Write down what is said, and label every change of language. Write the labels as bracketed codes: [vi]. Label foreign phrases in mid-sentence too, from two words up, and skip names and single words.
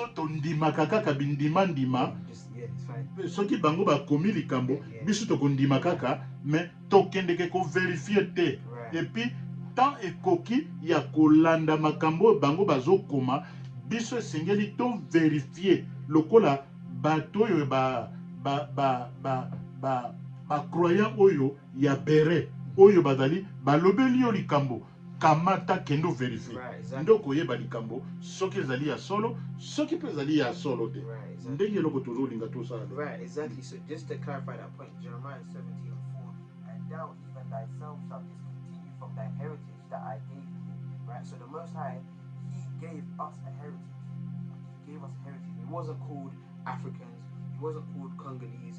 [ln] tondimaka kaka bindima soki bango bakomi likambo biso tokondima kaka mais tokendeke koverifie te [fr] epuis tant [ln] ekoki ya kolanda makambo bango bazokoma biso esengeli to vérifier lokola bato oyo croyant oyo ya bere oyo bazali balobeli yo likambo kamata kendo vérifie. [en] Right, exactly. [ln] Ndoko yeba likambo soki ezali ya solo, soki pe ezali ya solo te. [en] Right, exactly. [ln] Ndenge loko tozolinga tosala. [en] Right, exactly. So just to clarify that point, Jeremiah 17:4, and thou even thyself shalt discontinue from thy heritage that I gave thee. Right. So the Most High, He gave us a heritage. He gave us a heritage. He wasn't called Africans. He wasn't called Congolese.